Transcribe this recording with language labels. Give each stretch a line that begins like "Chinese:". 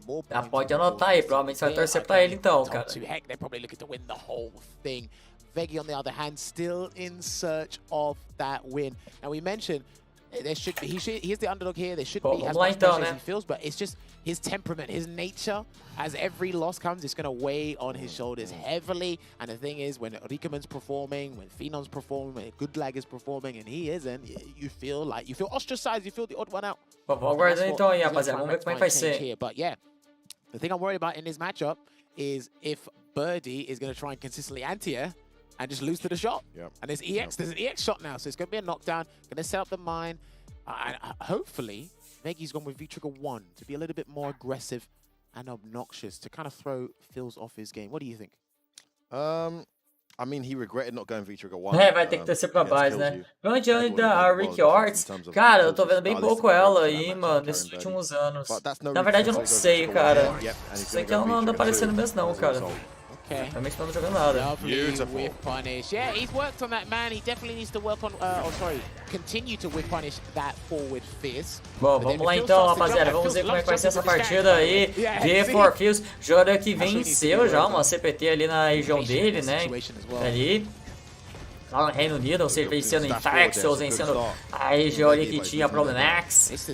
Portuguese: Já pode anotar aí, provavelmente você vai torcer pra ele então, cara.
English: Veggie, on the other hand, still in search of that win. Now we mentioned there should be he's the underdog here. There should be as much pressure as he feels, but it's just his temperament, his nature. As every loss comes, it's going to weigh on his shoulders heavily. And the thing is, when Rikeman's performing, when Phenom's performing, when Goodlag is performing, and he isn't, you feel ostracized. You feel the odd one out.
Portuguese: Vamos aguardar então aí, rapaziada. Vamos ver como é que vai ser.
English: But yeah, the thing I'm worried about in this matchup is if Birdie is going to try and consistently anti-air and just lose to the shot. Yep. And there's an EX shot now, so it's going to be a knockdown. Going to set up the mine. And hopefully, Veggie's gone with V-Trigger 1 to be a little bit more aggressive and obnoxious to kind of throw Phils off his game. What do you think? I mean, he regretted not going V-Trigger 1.
Portuguese: É, vai ter que descer pra baixo, né? Onde anda a Ricky Ortiz? Cara, eu tô vendo bem pouco ela aí, mano, nesses últimos anos. Na verdade, eu não sei, cara. Sei que ela não anda aparecendo mesmo, não, cara.
English: Okay.
Portuguese: Realmente não jogando nada.
English: Whip punish. Yeah, he's worked on that man. He definitely needs to work on, continue to whip punish that forward fierce.
Portuguese: Bom, vamos lá então, rapaziada. Vamos ver como é que vai ser essa partida aí. The For Fields, jogador que venceu já uma CPT ali na região dele, né? Ali. Lá no Reino Unido, ou seja, vencendo Infections, vencendo a região ali que tinha ProblemX.